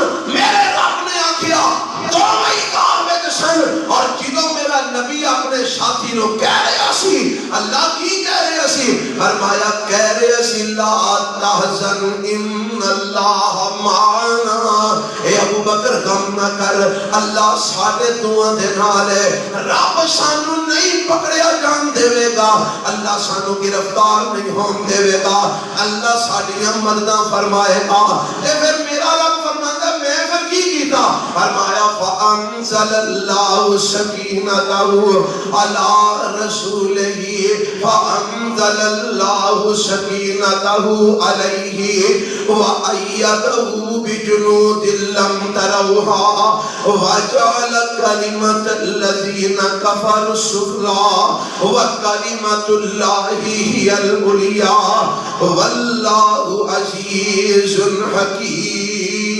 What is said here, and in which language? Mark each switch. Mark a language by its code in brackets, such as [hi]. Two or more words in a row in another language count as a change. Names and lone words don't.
[pa] میرے رب نے آکھیا دو ہی غار میں سن، اور جدوں میرا نبی اپنے ساتھی نو کہہ رہا سی، اللہ کی کہہ رہا سی؟ فرمایا کہہ رہا سی [ar] لا تحزن ان اللہ معنا، [pa] اے ابو بکر غم نہ کر اللہ ساڈے دعاں دے نال ہے، رب سانو نہیں پکڑیا جان دے گا، اللہ سانو گرفتار نہیں ہون دے گا، اللہ ساڈیاں مدداں فرمائے گا۔ تے پھر میرا رب فرماندا میں پھر کی کیتا؟ [ar] فرمایا فانزل اللہ سکینتہ علی رسولہ، فانزل اللہ سکینتہ علیہ وأیدہ بجنود لم تروها وجعل كلمة الذين كفروا السفلى وكلمة الله هي العليا والله عزيز حكيم۔